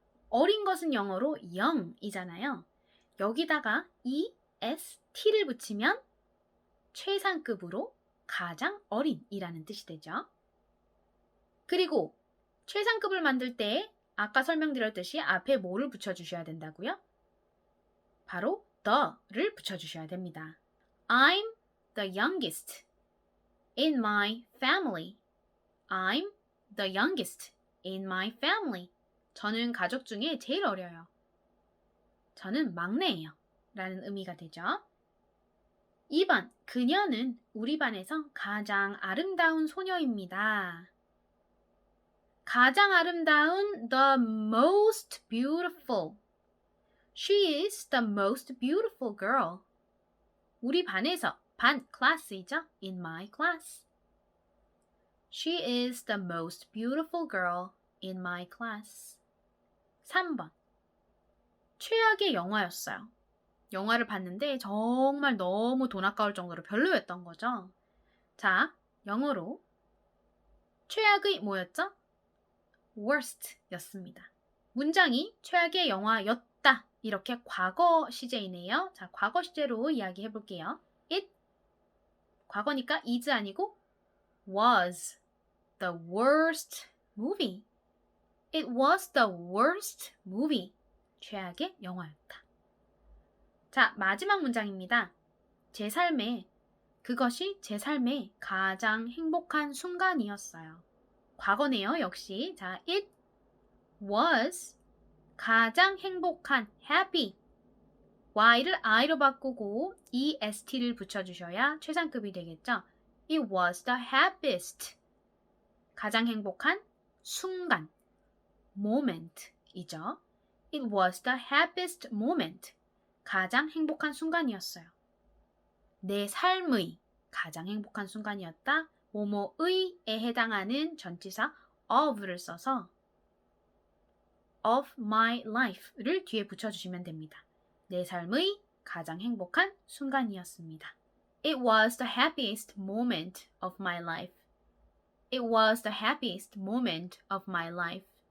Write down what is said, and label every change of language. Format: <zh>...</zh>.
<ko>어린 것은 영어로 young이잖아요. 여기다가 EST를 붙이면 최상급으로 가장 어린이라는 뜻이 되죠. 그리고 최상급을 만들 때 아까 설명드렸듯이 앞에 뭐를 붙여주셔야 된다고요? 바로 the를 붙여주셔야 됩니다.</ko> <en>I'm the youngest in my family. I'm the youngest in my family.</en> <ko>저는 가족 중에 제일 어려요. 저는 막내예요. 라는 의미가 되죠. 2번, 그녀는 우리 반에서 가장 아름다운 소녀입니다. 가장 아름다운,</ko> <en>the most beautiful. She is the most beautiful girl.</en> <ko>우리 반에서, 반, class이죠?</ko> <en>In my class. She is the most beautiful girl in my class.</en> <ko>3번. 최악의 영화였어요. 영화를 봤는데 정말 너무 돈 아까울 정도로 별로였던 거죠. 자, 영어로 최악의 뭐였죠? worst 였습니다. 문장이 최악의 영화였다. 이렇게 과거 시제이네요. 자, 과거 시제로 이야기해 볼게요.</ko> <en>It,</en> <ko>과거니까</ko> <en>is</en> <ko>아니고</ko> <en>was the worst movie. It was the worst movie.</en> <ko>최악의 영화였다. 자, 마지막 문장입니다. 그것이 제 삶의 가장 행복한 순간이었어요. 과거네요, 역시. 자,</ko> <en>it was</en> <ko>가장 행복한 happy. y를 i로 바꾸고 est를 붙여주셔야 최상급이 되겠죠.</ko> <en>It was the happiest.</en> <ko>가장 행복한 순간. moment이죠.</ko> <en>It was the happiest moment.</en> <ko>가장 행복한 순간이었어요. 내 삶의 가장 행복한 순간이었다. 뭐뭐의에 해당하는 전치사 of를 써서</ko> <en>of my life</en> <ko>를 뒤에 붙여주시면 됩니다. 내 삶의 가장 행복한 순간이었습니다.</ko> <en>It was the happiest moment of my life. It was the happiest moment of my life.</en>